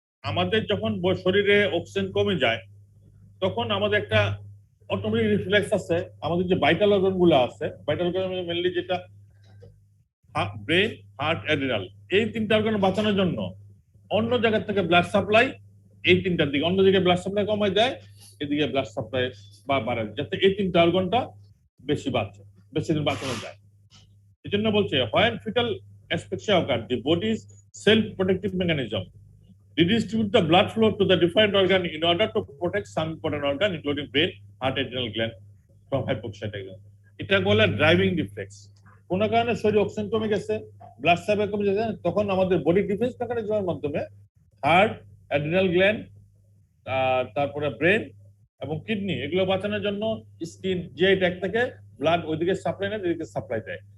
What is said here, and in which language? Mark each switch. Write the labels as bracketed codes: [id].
[bn] আমাদের যখন শরীরে অক্সিজেন কমে যায় তখন আমাদের একটা অটোমেটিক রিফ্লেক্স আছে, আমাদের যে ভাইটাল অর্গান গুলো আছে, ভাইটাল অর্গান মেনলি যেটা ব্রেন, হার্ট, অ্যাড্রিনাল, এই তিনটা অর্গান বাঁচানোর জন্য অন্য জায়গা থেকে ব্লাড সাপ্লাই এই তিনটার দিকে, অন্য জায়গায় ব্লাড সাপ্লাই কমায় দেয়, এদিকে ব্লাড সাপ্লাই বাড়ায়, যাতে এই তিনটা অর্গানটা বেশি বাঁচে, বেশি দিন বাঁচানো যায়। এই জন্য বলছে [en] when fetal asphyxia occurs, the body's self-protective mechanism redistribute the blood flow to the different organ in order to protect some important organ including brain, heart, adrenal gland from hypoxia. [bn] এটা বলে ড্রাইভিং রিফ্লেক্স। কোন কারণে শরীরে oxygen কমে গেছে, blood supply কমে গেছে, তখন আমাদের বডি ডিফেন্স মেকানিজমের মাধ্যমে হার্ট, অ্যাড্রিনাল গ্ল্যান্ড, তারপরে ব্রেন এবং কিডনি, এগুলো বাঁচানোর জন্য স্কিন যে ট্যাগ থেকে ব্লাড ওইদিকে সাপ্লাই নেয়, এদিকে সাপ্লাই দেয়।